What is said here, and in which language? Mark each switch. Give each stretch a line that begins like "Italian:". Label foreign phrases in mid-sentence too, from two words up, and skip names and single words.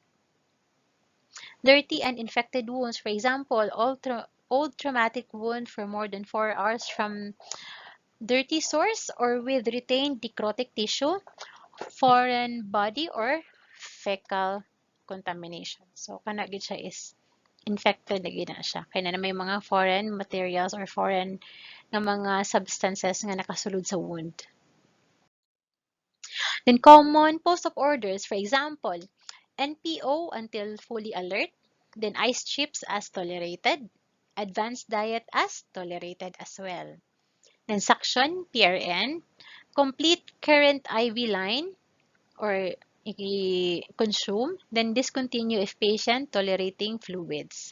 English: Dirty and infected wounds, for example, old traumatic wound for more than 4 hours from dirty source or with retained necrotic tissue, foreign body, or fecal contamination. So,
Hiligaynon: kana gid siya
English: is infected
Hiligaynon: na gid na siya. Kaya na may mga
English: foreign materials or foreign
Hiligaynon: na mga substances nga nakasulod sa wound.
English: Then common post-op orders, for example, NPO until fully alert, then ice chips as tolerated, advanced diet as tolerated as well. Then suction, PRN, complete current IV line or consume, then discontinue if patient tolerating fluids.